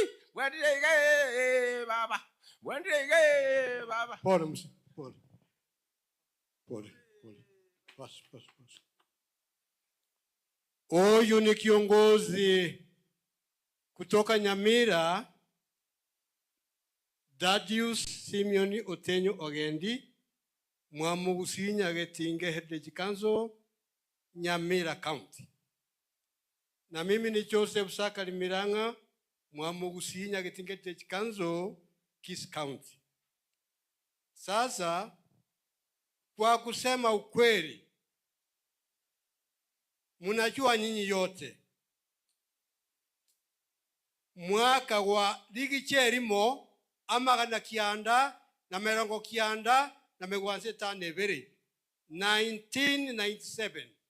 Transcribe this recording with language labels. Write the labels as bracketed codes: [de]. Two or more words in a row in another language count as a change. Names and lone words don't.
[en] When did they get Baba? When did they get Baba? [sw] Pole mzee, pole. Pole, pole. Basi, basi, basi. Huyu ni kiongozi kutoka Nyamira, Dadius Simeon Otenyo Ogendi, Mwamugusinya Getinge Heritage Council, Nyamira County. Na mimi ni Joseph Sakari Miranga, Mwamugusinya Getinge Heritage Council, Kis County. Sasa kwa kusema ukweli, mnajua nyinyi yote, mwaka wa [guz] ligi cherimo amagana kianda na merongo kianda na megwanze tanebere [sw] 1997,